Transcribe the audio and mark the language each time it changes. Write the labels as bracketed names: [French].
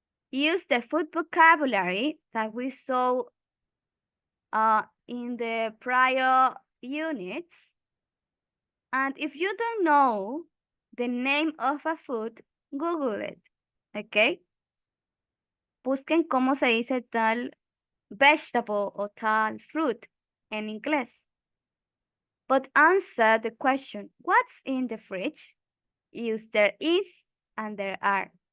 [English] Use the food vocabulary that we saw in the prior units. And if you don't know the name of a food, Google it. Okay? [Spanish] Busquen cómo se dice tal vegetable o tal fruit en inglés. [English] But answer the question, what's in the fridge? Use there is and there are.